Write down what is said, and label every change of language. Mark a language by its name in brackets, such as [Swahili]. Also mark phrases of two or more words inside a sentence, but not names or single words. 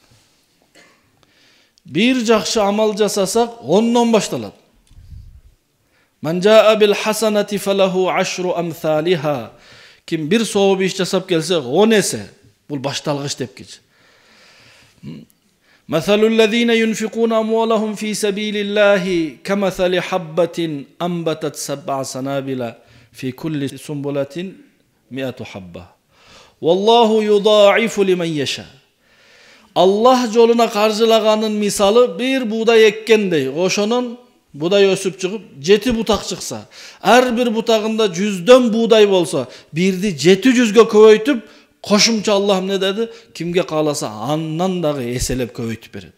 [Kyrgyz] Бир жакшы амал жасасак, 10дон башталат. [Arabic] من جاء بالحسنة فله عشر أمثالها. [Kyrgyz] Ким бир сооп иш жасап келсе, 10 эсе. Бул башталгыч деп кич. [Arabic] مثل الذين ينفقون أموالهم في سبيل الله كمثل حبة أنبتت 7 سنابل في كل سنبلة 100 حبة. والله يضاعف لمن يشاء. [Kyrgyz] Allah жолуна каржылаганын мисалы бир будай эккендей, ошонун будай өсүп чыгып 7 бутак чыкса, ар бир бутагында 100дөн будай болсо, бирди 700гө көбөйтүп, кошумча Аллах эмне деди? Кимге кааласа андан дагы эселеп көбөйтүп берет.